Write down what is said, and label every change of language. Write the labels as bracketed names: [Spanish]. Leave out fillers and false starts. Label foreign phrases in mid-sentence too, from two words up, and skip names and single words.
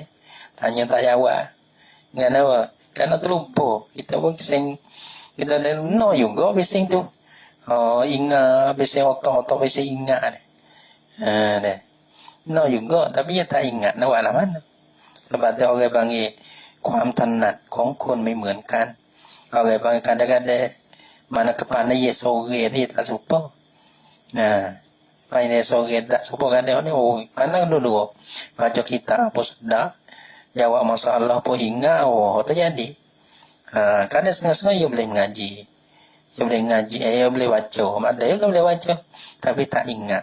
[Malay] Tanya tak jawab. Kenapa? Kerana terlupa. Kita pun bising. Kita dah no juga bising tu. Ingat. Bising otak-otak bising ingat dah. Dah. No juga. Tapi dia tak ingat. Nak buat lah mana. Sebab tu orang panggil [Thai] ความถนัดของคนไม่เหมือนกัน [Malay] orang panggil kadang-kadang mana kepandaian sore dia tak serupa. Pandai sore tak serupa kadang ni pandang dulu baca kitab apa sedar, jawab masalah pun ingat terjadi. Kadang setengah-setengah dia boleh mengaji, dia boleh baca, ada yang boleh baca tapi tak ingat.